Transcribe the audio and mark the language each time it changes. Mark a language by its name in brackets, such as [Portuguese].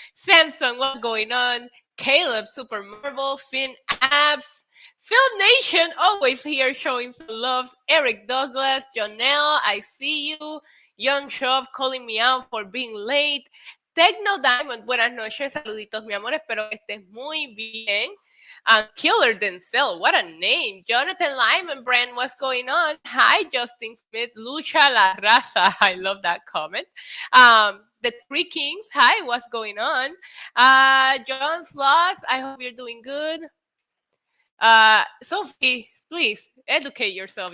[English] Samson, what's going on? Caleb, Super Marvel, Finn Abs, Phil Nation, always here showing some loves. Eric Douglas, Jonelle, I see you. Young Shove calling me out for being late. [Spanish] Tecno Diamond, buenas noches, saluditos, mi amor. Espero que estés muy bien. [English] Killer Denzel, what a name. Jonathan Lyman Brand, what's going on? Hi, Justin Smith, Lucha La Raza. I love that comment. The Three Kings, hi, what's going on? John Sloss, I hope you're doing good. Sophie, please educate yourself.